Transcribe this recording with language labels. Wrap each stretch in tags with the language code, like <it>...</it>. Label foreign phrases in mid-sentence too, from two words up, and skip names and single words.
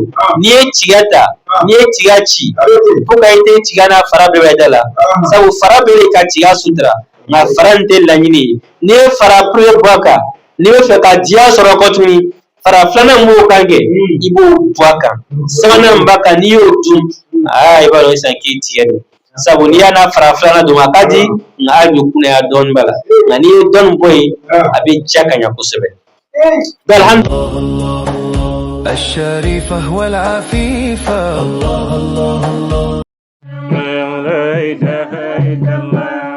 <bm>n'i ye tiga ta n'i ye tiga ci fo ka i tɛ tiga n'a fara bɛɛ bɛ da la sabu fara bɛ ka tiga sutura nka fara in tɛ laɲini ye n'i ye fara pure bɔ a kan n'i bɛ fɛ ka diya sɔrɔ kɔ tuguni fara filanan b'o kan kɛ i b'o bɔ a kan sabanan b'a kan n'i y'o dun i b'a dɔn sisan k'i tigɛ don sabu n'i y'a n'a fara filanan dun a ka di nka hali bi kunnaya dɔɔnin b'a la nka n'i ye dɔɔnin bɔ yen a bɛ diya ka ɲɛ kosɛbɛ</bm> <ar>الشريفة والعفيفة الله الله الله لا إله إلا الله</ar>